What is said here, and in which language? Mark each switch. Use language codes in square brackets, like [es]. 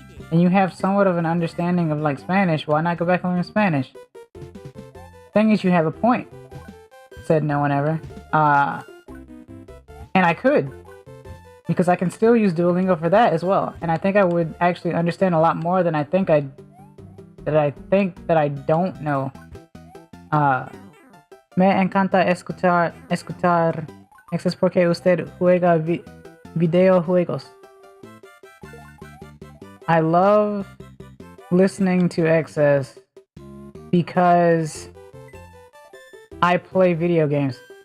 [en] And you have somewhat of an understanding of, like, Spanish, why not go back and learn Spanish? Thing is, you have a point. Said no one ever. And I could. Because I can still use Duolingo for that as well. And I think I would actually understand a lot more than I think that I don't know. [es] Me encanta escuchar. Eso es porque usted juega videojuegos. [en] I love listening to Excess because I play video games.